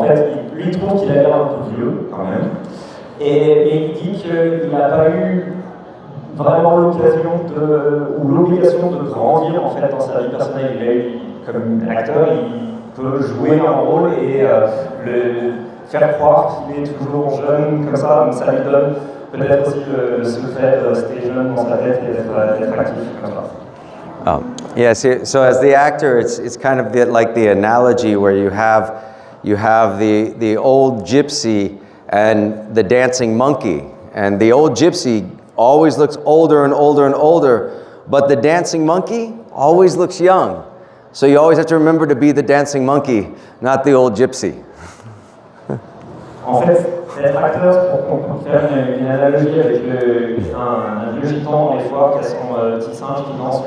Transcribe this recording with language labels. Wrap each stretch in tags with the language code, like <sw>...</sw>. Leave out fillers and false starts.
<fr>En fait, lui trouve qu'il a l'air un peu vieux, quand même, et il dit qu'il n'a pas eu vraiment l'occasion ou l'obligation de grandir en fait dans sa vie personnelle. Il a eu, comme acteur, il peut jouer un rôle et faire croire qu'il est toujours jeune comme ça, donc ça lui donne peut-être aussi le secret de rester jeune dans sa tête et d'être actif comme ça.</fr> <en>Yeah, so as the actor, it's kind of like the analogy where you have the old gypsy and the dancing monkey, and the old gypsy always looks older and older and older, but the dancing monkey always looks young. So you always have to remember to be the dancing monkey, not the old gypsy.</en> <fr>En fait, être acteur, pour faire une analogie avec un vieux gitan, des fois, qui a son petit singe qui danse.</fr>